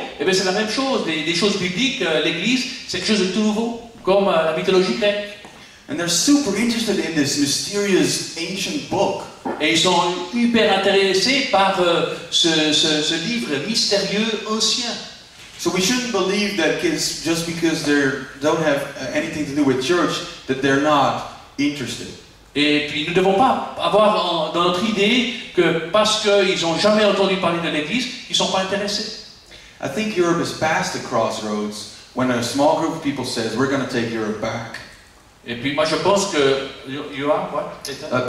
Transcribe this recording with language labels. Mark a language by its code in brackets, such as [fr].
[fr] Et bien c'est la même chose, des choses bibliques, l'Église, c'est quelque chose de tout nouveau, comme la mythologie grecque. [en] And they're super interested in this mysterious ancient book. [fr] Et ils sont hyper intéressés par ce livre mystérieux ancien. [en] So we shouldn't believe that kids, just because they don't have anything to do with church, that they're not interested. [fr] Et puis nous ne devons pas avoir dans notre idée que parce qu'ils n'ont jamais entendu parler de l'Église, ils ne sont pas intéressés. [en] I think Europe is past the crossroads when a small group of people says, we're going to take Europe back. [fr] Et puis moi je pense que [en] you are what?